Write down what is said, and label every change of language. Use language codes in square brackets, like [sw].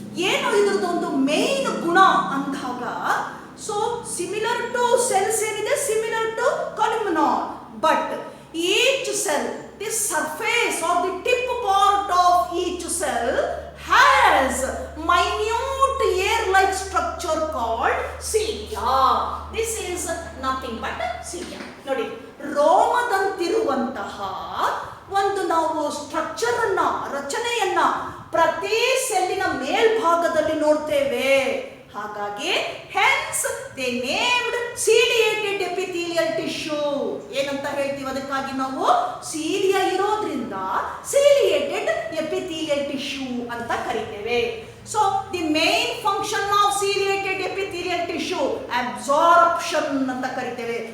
[kn] ಏನು ಇದ್ರದ್ದು ಒಂದು ಮೇನ್ ಗುಣ ಅಂದಾಗ, [en] so similar to cells [kn] ಏನಿದೆ, [en] similar to columnar, but each cell, the surface or the tip part of each cell has minute hair-like structure called cilia. This is nothing but cilia. [kn] ನೋಡಿ, ರೋಮದಂತಿರುವಂತಹ ಒಂದು ನಾವು structure ಅನ್ನ, ರಚನೆಯನ್ನ ಪ್ರತಿ ಸೆಲ್ಲಿನ ಮೇಲ್ಭಾಗದಲ್ಲಿ ನೋಡ್ತೇವೆ. ಹಾಗಾಗಿ [en] hence they named ciliated epithelial tissue. [kn] ಏನಂತ ಹೇಳ್ತೀವಿ ಅದಕ್ಕಾಗಿ ನಾವು? ಸೀಲಿಯಾ ಇರೋದ್ರಿಂದ ciliated epithelial tissue ಅಂತ ಕರಿತೇವೆ. [en] So the main function of ciliated epithelial tissue absorption [kn] ಅಂತ ಕರಿತೇವೆ.